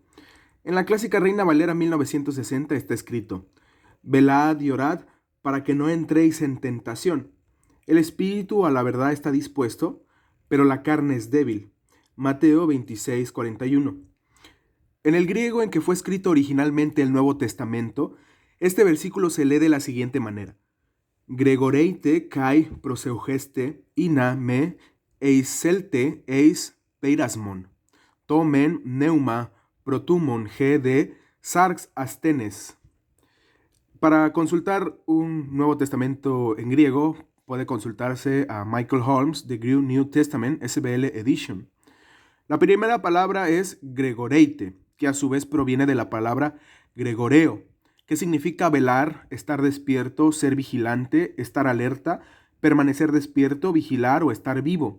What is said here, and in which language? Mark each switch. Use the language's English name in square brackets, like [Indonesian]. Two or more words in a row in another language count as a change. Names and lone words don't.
[Spanish] En la clásica Reina Valera 1960 está escrito: velad y orad para que no entréis en tentación. El espíritu a la verdad está dispuesto, pero la carne es débil. Mateo 26:41. En el griego en que fue escrito originalmente el Nuevo Testamento, este versículo se lee de la siguiente manera: [Greek] Γρηγορεῖτε καὶ προσεύχεσθε ἵνα μὴ εἰσέλθητε εἰς πειρασμόν. Τὸ μὲν πνεῦμα πρόθυμον ἡ δὲ σὰρξ ἀσθενής. [Spanish] Para consultar un Nuevo Testamento en griego, puede consultarse a Michael Holmes, The Greek New Testament, SBL Edition. La primera palabra es gregoreite, que a su vez proviene de la palabra gregoreo, que significa velar, estar despierto, ser vigilante, estar alerta, permanecer despierto, vigilar o estar vivo.